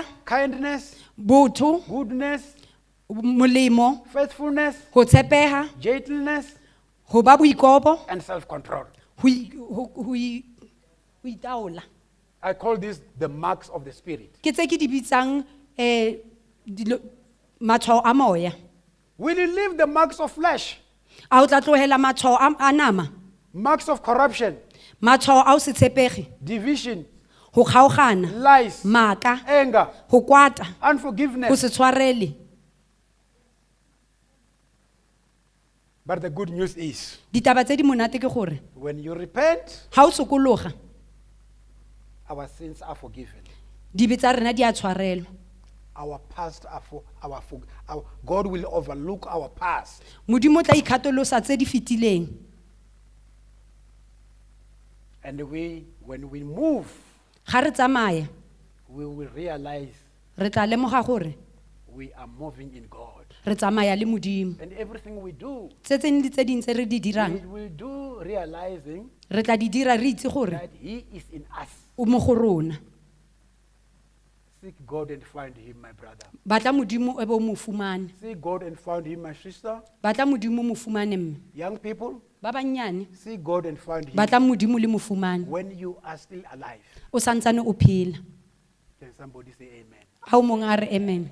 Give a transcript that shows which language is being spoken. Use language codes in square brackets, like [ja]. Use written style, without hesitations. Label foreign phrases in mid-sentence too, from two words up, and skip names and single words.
[en] kindness, [tn] botho [en] goodness, [tn] molemo [en] faithfulness, [tn] go tshepeha [en] gentleness, [tn] go ba boikobo [en] and self-control? [tn] go itaola [en] I call this the marks of the Spirit. [tn] ke tse ke di bitsang matshwao a moya [en] Will you leave the marks of flesh, [tn] a o tla tlohela matshwao a nama [en] marks of corruption, [tn] matshwao a o se tshepege [en] division, [tn] go kgaogana [en] lies, [tn] maaka [en] anger, [tn] go kwata go [en] unforgiveness? [tn] se tshwarele [en] But the good news is, [tn] ditaba tse di monate ke gore [en] when you repent, [tn] ha o sokologa [en] our sins are forgiven. [tn] dibe tsa rena di a tshwarelwa [en] Our past God will overlook our past. [tn] modimo o tla ikgatholosa tse di fetileng [en] And when we move, [tn] ga re tsamaya [en] we will realize [tn] re tla lemoga gore [en] we are moving in God. [tn] re tsamaya le modimo [en] And everything we do, [tn] tse tseng le tse ding tse re di dirang [en] we will do realizing [tn] re tla di dira re itse gore [en] that He is in us. [tn] o mo go rona [en] Seek God and find Him, my brother. [tn] batla modimo e be o mo fumane [en] Seek God and find Him, my sister. [tn] batla modimo mo fumane mme [en] Young people, [tn] ba bannyane [en] seek God and find Him [tn] batla modimo le mo fumane [en] when you are still alive. [tn] o santsane o phela [en] Can somebody say amen? [tn] a o mongwe a re amen